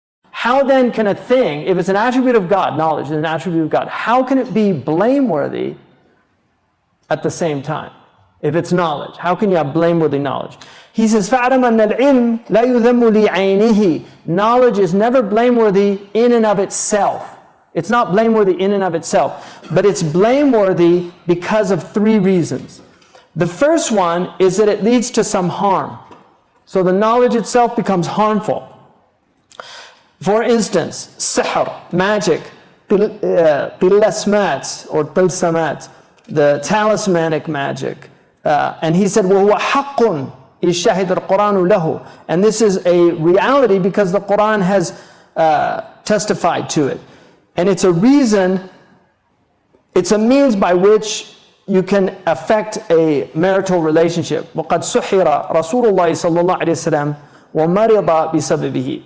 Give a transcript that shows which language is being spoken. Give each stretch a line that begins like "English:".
English: How then can a thing, if it's an attribute of God, knowledge is an attribute of God, how can it be blameworthy at the same time? If it's knowledge, how can you have blameworthy knowledge? He says,
Arabic: فَعْلَمْ أَنَّ الْعِلْمِ لَا يُذَمُّ لِعَيْنِهِ.
English: Knowledge is never blameworthy in and of itself. It's not blameworthy in and of itself, but it's blameworthy because of three reasons. The first one is that it leads to some harm. So the knowledge itself becomes harmful. For instance, sihr, magic, tilasmat or tilsamat, the talismanic magic. And he said,
Arabic: وَهُوَ حَقٌّ إِشَّهِدَ الْقُرْآنُ لَهُ.
English: And this is a reality because the Qur'an has testified to it. And it's a reason, it's a means by which you can affect a marital relationship.
Arabic: وَقَدْ سُحِرَ رَسُولُ اللَّهِ صَلَّى اللَّهُ عَلَيْهِ وَسَلَّمَ وَمَرِضَ بِسَبَبِهِ.